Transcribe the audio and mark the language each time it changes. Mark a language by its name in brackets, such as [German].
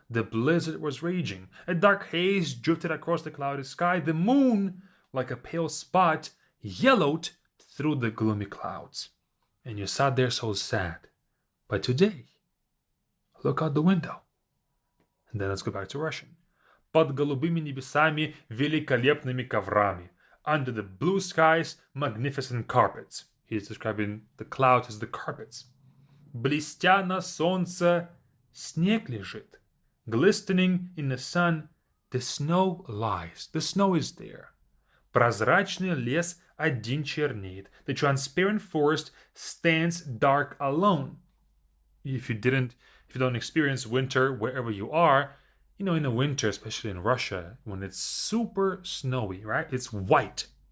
[English] The blizzard was raging. A dark haze drifted across the cloudy sky. The moon, like a pale spot, yellowed through the gloomy clouds. And you sat there so sad. But today, look out the window. And then let's go back to Russian. [Russian] Под голубыми небесами великолепными коврами. [English] Under the blue skies, magnificent carpets. He's describing the clouds as the carpets. [Russian] Блестя на солнце, снег лежит. [English] Glistening in the sun, the snow lies. The snow is there. [Russian] Прозрачный лес один чернеет. [English] The transparent forest stands dark alone. If you don't experience winter wherever you are, in the winter, especially in Russia, when it's super snowy, right? It's white.